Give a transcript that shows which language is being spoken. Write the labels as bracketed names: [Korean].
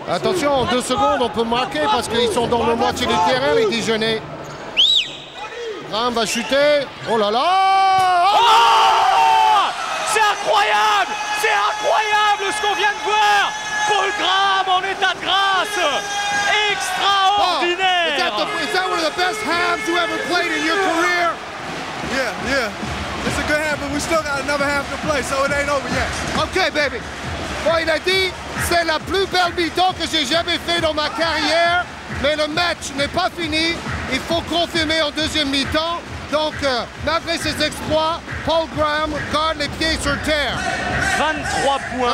[French] Attention, en 2 secondes, on peut marquer parce qu'ils sont dans le moitié du terrain, les Dijonais. Graham va chuter. Oh là là! Oh, c'est incroyable! C'est incroyable ce qu'on vient de voir! Paul Graham en état de grâce! Extraordinaire! [English] Is that one of the best halves you ever played in your career? Yeah. It's a good half, but we still got another half to play, so it ain't over yet. OK, baby. [French] Bon, il a dit, c'est la plus belle mi-temps que j'ai jamais fait dans ma carrière, mais le match n'est pas fini. Il faut confirmer en deuxième mi-temps. Donc, malgré ses exploits, Paul Graham garde les pieds sur terre. 23 points.